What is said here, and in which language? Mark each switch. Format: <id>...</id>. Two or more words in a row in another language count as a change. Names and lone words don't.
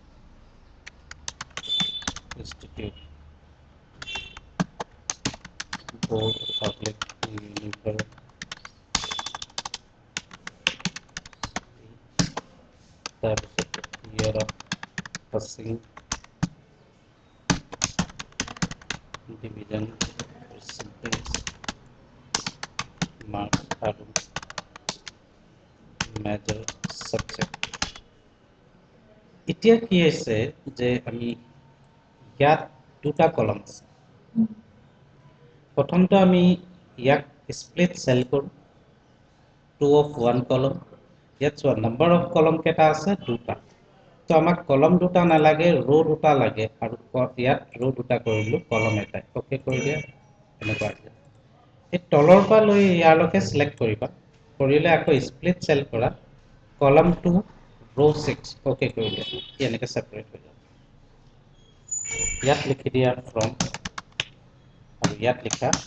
<en>institute board public university তাৰপিছত year of passing division percentage marks</en> <as>আৰু</as> <en>major subject</en> <as>এতিয়া কি হৈছে যে আমি ইয়াত দুটা কলম আছে প্ৰথমটো আমি ইয়াক</as> <en>split cell</en> <as>কৰো</as> <en>2 of 1 column</en> <as>ইয়াত চোৱা</as> <en>number of column</en> <as>কেটা আছে দুটা তো আমাক কলম দুটা নালাগে ৰো দুটা লাগে আৰু ইয়াত ৰো দুটা কৰিলো কলম এটা ওকে কৰি দিয়া এনেকুৱা এই তলৰ পৰা লৈ ইয়ালৈকে সিলেক্ট কৰিবা কৰিলে আকৌ</as> <en>split cell</en> <as>কৰা কলম 2 ৰো 6 ওকে কৰি দিয়া এনেকৈ সেপাৰেট হৈ যাব ইয়াত লিখি দিয়া from আৰু ইয়াত লিখা</as>